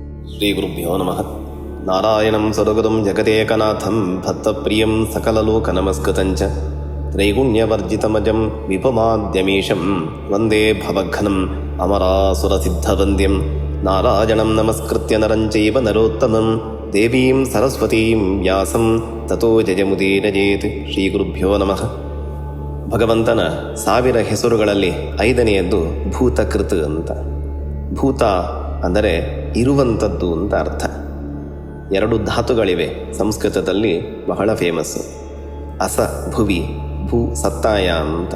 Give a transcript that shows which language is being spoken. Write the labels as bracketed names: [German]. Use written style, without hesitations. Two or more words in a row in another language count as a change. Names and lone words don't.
[Sanskrit] ಶ್ರೀಗುರುಭ್ಯೋ ನಮಃ. ನಾರಾಯಣಂ ಸದಗುರುಂ ಜಗದೇಕನಾಥಂ ಭಕ್ತಪ್ರಿಯಂ ಸಕಲಲೋಕನಮಸ್ಕೃತಂಚ ತ್ರೈಗುಣ್ಯವರ್ಜಿತಮಜಂ ವಿಪುಮಾದ್ಯಮೀಶಂ ವಂದೇ ಭವಘ್ನಂ ಅಮರಾಸುರಸಿದ್ಧವಂದ್ಯಂ ನಾರಾಯಣಂ ನಮಸ್ಕೃತ್ಯ ನರಂ ಚೈವ ನರೋತ್ತಮಂ ದೇವೀಂ ಸರಸ್ವತೀಂ ವ್ಯಾಸಂ ತತೋ ಜಯಮುದೀರಯೇತ್. ಶ್ರೀಗುರುಭ್ಯೋ ನಮಃ. [Kannada] ಭಗವಂತನ 1000 ಹೆಸರುಗಳಲ್ಲಿ 5ನೆಯದ್ದು ಭೂತಕೃತ್ ಅಂತ. ಭೂತ ಅಂದರೆ ಇರುವಂಥದ್ದು ಅಂತ ಅರ್ಥ. 2 ಧಾತುಗಳಿವೆ ಸಂಸ್ಕೃತದಲ್ಲಿ, ಬಹಳ ಫೇಮಸ್ಸು. [Sanskrit] ಅಸ ಭುವಿ, ಭೂ ಸತ್ತಾಯ ಅಂತ.